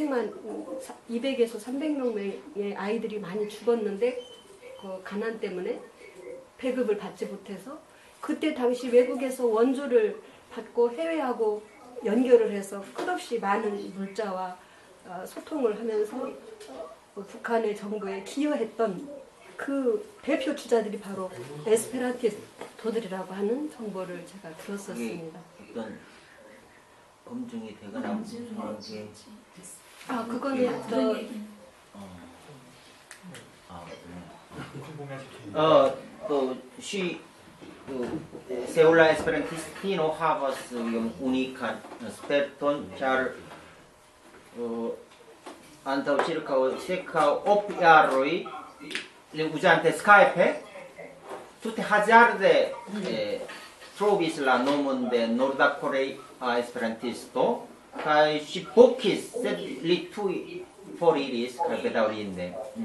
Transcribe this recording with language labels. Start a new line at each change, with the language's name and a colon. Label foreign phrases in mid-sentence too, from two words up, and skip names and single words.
Korean: 300명의 아이들이 많이 죽었는데 그 가난 때문에 배급을 받지 못해서 그때 당시 외국에서 원조를 받고 해외하고 연결을 해서 끝없이 많은 물자와 소통을 하면서 북한의 정부에 기여했던 그 대표 주자들이 바로 에스페란티스트들이라고 하는 정보를 제가 들었었습니다. 어떤 검증이 되거나 무슨 게 그거는
Esperanto: Seul la esperantistino havas unikan sperton, ĉar antaŭ ĉirkaŭ ok jaroj uzante Skype tute hazarde trovis la nomon de norda korea esperantisto kaj ŝi vokis, sed li tuj foriris kaj bedaŭrinde.